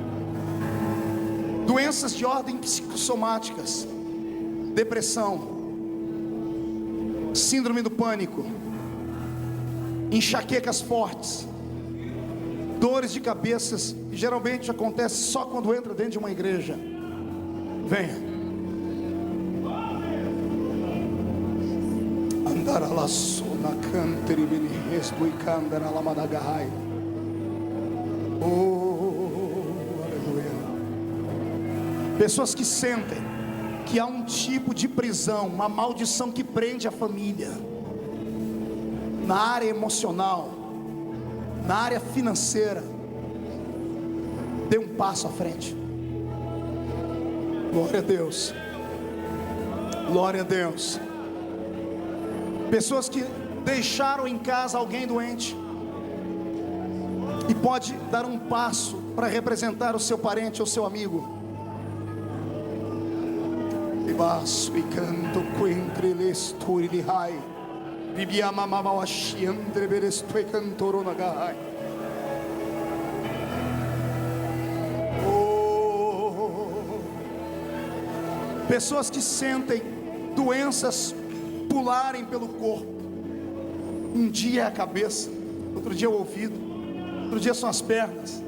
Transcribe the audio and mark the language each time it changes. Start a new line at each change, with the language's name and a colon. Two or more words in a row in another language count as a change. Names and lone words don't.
Portuguese: Doenças de ordem psicossomáticas, depressão, síndrome do pânico, enxaquecas fortes, dores de cabeças, que geralmente acontece só quando entra dentro de uma igreja. Venha. Andar a sona canteri beni respo e candara la madagai. Oh, aleluia. Pessoas que sentem que há um tipo de prisão, uma maldição que prende a família, na área emocional, na área financeira, dê um passo à frente. Glória a Deus, glória a Deus. Pessoas que deixaram em casa alguém doente e pode dar um passo para representar o seu parente ou seu amigo. E baço e canto quentre lesturi li hai, vibiama mamawashi andre beresto e cantorona gai. Pessoas que sentem doenças pularem pelo corpo. Um dia é a cabeça, outro dia é o ouvido, outro dia são as pernas.